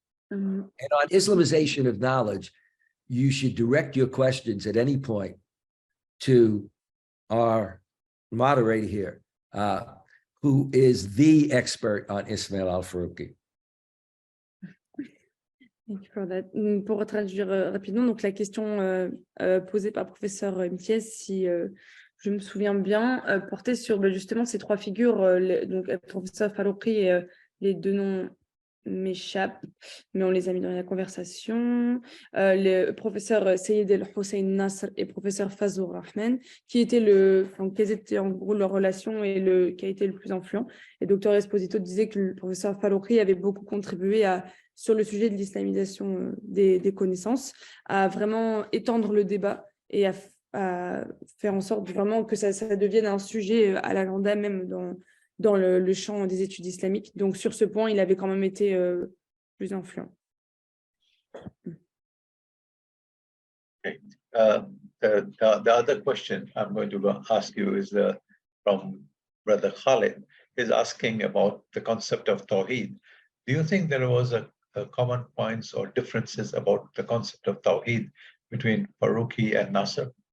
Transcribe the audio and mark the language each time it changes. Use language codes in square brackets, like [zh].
[en] And on Islamization of knowledge, you should direct your questions at any point to our moderator here, who is the expert on Ismail Al-Faruqi. Thank you for that. [fr] Pour traduire rapidement, donc la question posée par professeur Imtiyaz, si je me souviens bien, portait sur justement ces trois figures, donc professeur Faruqi et les deux noms m'échappent, mais on les a mis dans la conversation. Le professeur Sayyid Al-Hussein Nasr et professeur Fazlur Rahman, quelles étaient en gros leurs relations et qui a été le plus influent. Et docteur Esposito disait que le professeur Faruqi avait beaucoup contribué sur le sujet de l'islamisation des connaissances, à vraiment étendre le débat et à faire en sorte vraiment que ça devienne un sujet à l'agenda, même dans le champ des études islamiques. Donc, sur ce point, il avait quand même été plus influent. [en] Okay. The other question I'm going to ask you is from Brother Khalid, is asking about the concept of Tawheed. Do you think there was a common points or differences about the concept of Tawheed between Faruqi and Nasr?